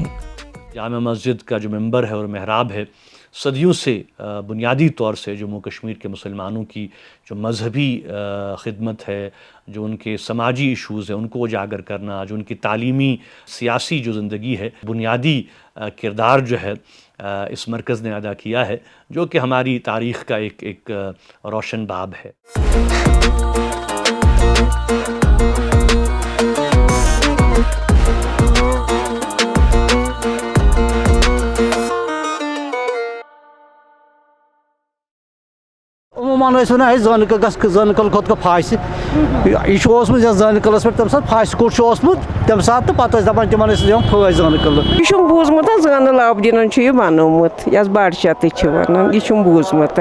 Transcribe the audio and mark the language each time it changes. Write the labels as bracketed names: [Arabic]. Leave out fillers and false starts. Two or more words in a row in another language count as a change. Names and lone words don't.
[Urdu] جامع مسجد کا جو ممبر ہے اور محراب ہے، صدیوں سے بنیادی طور سے جموں کشمیر کے مسلمانوں کی جو مذہبی خدمت ہے، جو ان کے سماجی ایشوز ہیں ان کو اجاگر کرنا، جو ان کی تعلیمی سیاسی جو زندگی ہے، بنیادی کردار جو ہے اس مرکز نے ادا کیا ہے، جو کہ ہماری تاریخ کا ایک روشن باب ہے۔ [Kashmiri] عموماً ونان زٲنکل کھۄتہٕ پھاسہِ یہِ چھُ اوسمُت یتھ زٲنکلس پٮ۪ٹھ تمہِ ساتہٕ پھاسہِ کوٚٹ چھُ اوسمُت تمہِ ساتہٕ تہٕ پتہٕ ٲسۍ دپان تِمن ٲسۍ دِوان پھٲسۍ زٲنکل۔ یہِ چھُم بوٗزمُت زٲنہٕ العابدیٖنن چھُ یہِ بنومُت یتھ بادشاہ تہِ چھِ ونان، یہِ چھُم بوٗزمُت۔